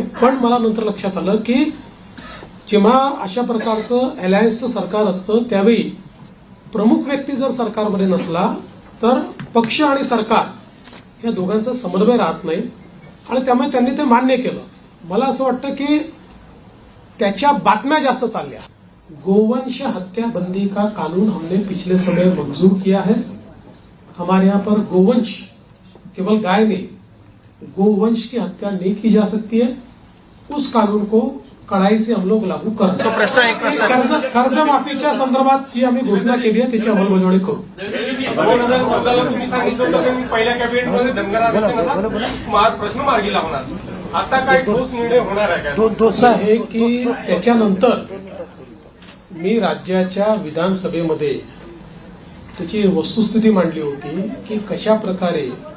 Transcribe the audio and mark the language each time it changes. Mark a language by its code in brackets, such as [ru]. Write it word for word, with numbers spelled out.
[mr] पण मला नंतर लक्षात आलं की जेव्हा अशा प्रकारचं अलायन्सचं सरकार असतं त्यावेळी प्रमुख व्यक्ती जर सरकारमध्ये नसला तर पक्ष आणि सरकार या दोघांचा समन्वय राहत नाही आणि त्यामुळे त्यांनी ते मान्य केलं. मला असं वाटतं की त्याच्या बातम्या जास्त चालल्या. [hi] गोवंश हत्या बंदी का कानून हमने पिछले समय मंजूर किया है. हमारे यहाँ पर गोवंश केवल गाय में गोवंश की हत्या नहीं की जा सकती है. उस कानून को कड़ाई से हम लोग लागू कर [mr] तो प्रश्न एक प्रश्न कर्ज कर्जमाफीच्या संदर्भात जी आम्ही घोषणा केली आहे त्याची अंमलबजावणी करू. दोन हजार चौदाला तुम्ही सांगितलं होतं की मी पहिल्या कॅबिनेटमध्ये धनगर आरक्षणाचा प्रश्न मार्गी लावणार. आता काय ठोस निर्णय होणार आहे का? असं आहे की त्याच्यानंतर मी राज्याच्या विधानसभेमध्ये त्याची वस्तुस्थिती मांडली होती की कशा प्रकारे